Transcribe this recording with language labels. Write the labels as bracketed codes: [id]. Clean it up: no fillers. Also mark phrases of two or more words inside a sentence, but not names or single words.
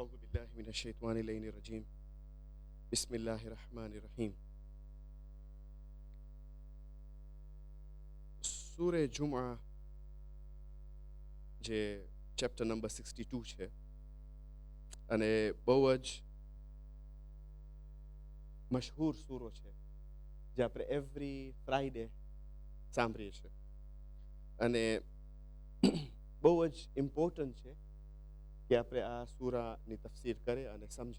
[ar] بالله من الشيطان اللعين الرجيم بسم الله الرحمن الرحيم સૂરે જુમઆ [gu] જે ચેપ્ટર નંબર 62 છે અને બહુ જ મશહૂર સૂરો છે જે આપણે [en] every Friday [gu] સાંભળીએ છીએ અને બહુ જ ઇમ્પોર્ટન્ટ છે કે આપણે આ સૂરાની તફસીર કરે અને સમજે.